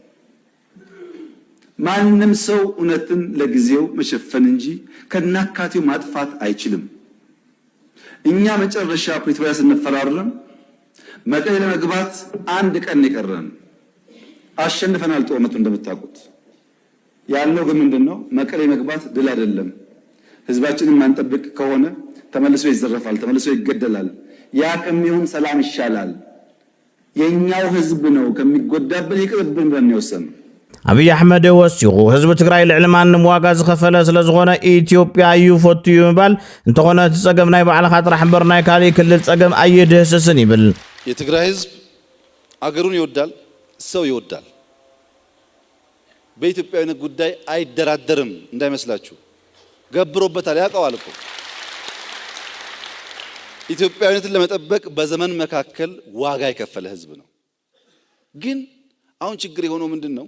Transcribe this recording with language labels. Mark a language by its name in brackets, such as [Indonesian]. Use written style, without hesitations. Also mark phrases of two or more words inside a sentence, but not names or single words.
[Amharic] ማንም ሰው እውነትን ለጊዜው መሸፈን እንጂ ከናካቴው ማጥፋት አይችልም። እኛ መጨረሻ ፕሪቶሪያ ስንፈራረም መቀሌ ለመግባት አንድ ቀን የቀረን አሸንፈናል። ጦርነቱ እንደምታውቁት ያለው ግን ምንድነው? መቀሌ መግባት ድል አይደለም። ህዝባችንን ማንጠብቅ ከሆነ ተመልሶ ይዘረፋል፣ ተመልሶ ይገደላል። ያ ከሚሆን ሰላም ይሻላል። የኛው ህዝብ ነው ከሚጎዳብን ይቅርብን ብለን የወሰነው። [Tigrinya] አብይ አሕመድ ወሲኹ ህዝቢ ትግራይ ልዕሊ ማንም ዋጋ ዝኸፈለ ስለዝኾነ ኢትዮጵያ ይፈትዩ ይባል እንተኾነ ፀገም ናይ ባዕልኻ ጥራሕ እምበር ናይ ካልእ ክልል ፀገም ኣይድህስስን ይብል። [Amharic] የትግራይ ህዝብ አገሩን ይወዳል፣ ሰው ይወዳል። በኢትዮጵያዊነት ጉዳይ አይደራደርም እንዳይመስላችሁ። ገብሮበታል፣ ያውቀዋል እኮ። ኢትዮጵያዊነትን ለመጠበቅ በዘመን መካከል ዋጋ የከፈለ ህዝብ ነው። ግን አሁን ችግር የሆነው ምንድነው?